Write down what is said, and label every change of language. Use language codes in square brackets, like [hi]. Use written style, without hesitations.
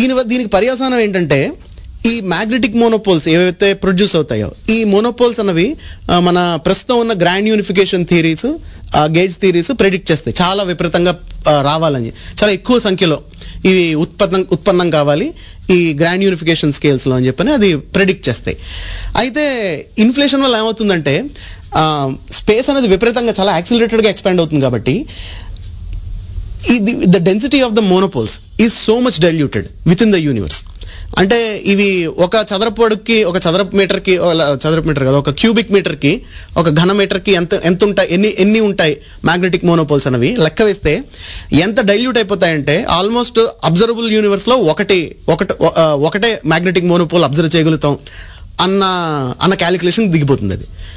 [te] దీనికి పర్యవసానం ఏంటంటే ఈ మ్యాగ్నెటిక్ మోనోపోల్స్ ఏవైతే ప్రొడ్యూస్ అవుతాయో, ఈ మోనోపోల్స్ అన్నవి మన ప్రస్తుతం ఉన్న grand unification theories, gauge theories predict చేస్తాయి. చాలా విపరీతంగా రావాలని, చాలా ఎక్కువ సంఖ్యలో ఇవి ఉత్పన్నం కావాలి ఈ గ్రాండ్ యూనిఫికేషన్ స్కేల్స్ లో అని చెప్పని అది ప్రెడిక్ట్ చేస్తాయి. అయితే ఇన్ఫ్లేషన్ వల్ల ఏమవుతుందంటే స్పేస్ అనేది విపరీతంగా చాలా యాక్సిలరేటెడ్ గా ఎక్స్పాండ్ అవుతుంది. కాబట్టి [en] the density of the monopoles is so much diluted within the universe. [te] అంటే ఇవి ఒక చదరపు అడుగుకి, ఒక చదరపు మీటర్ కదా, ఒక క్యూబిక్ మీటర్ కి, ఒక ఘన మీటర్ కి ఎంత ఉంటాయి, ఎన్ని ఉంటాయి మ్యాగ్నెటిక్ మోనోపోల్స్ అనేవి లెక్క వేస్తే ఎంత డైల్యూట్ అయిపోతాయంటే ఆల్మోస్ట్ అబ్జర్వబుల్ యూనివర్స్ లో ఒకటే మ్యాగ్నెటిక్ మోనోపోల్ అబ్జర్వ్ చేయగలుగుతాం అన్న క్యాలిక్యులేషన్ దిగిపోతుంది అది.